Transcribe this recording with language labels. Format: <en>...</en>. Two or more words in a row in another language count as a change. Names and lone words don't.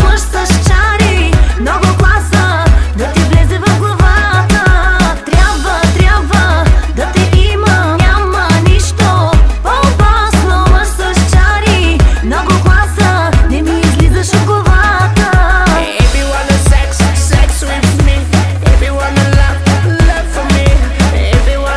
<bg>Мъж с чари, много класа, да ти влезе в главата. Трябва да те имам, няма нищо по-опасно. Мъж с чари, много класа, не ми излизаш от главата.</bg> <en>If you wanna sex with me. If you wanna love for me. If</en>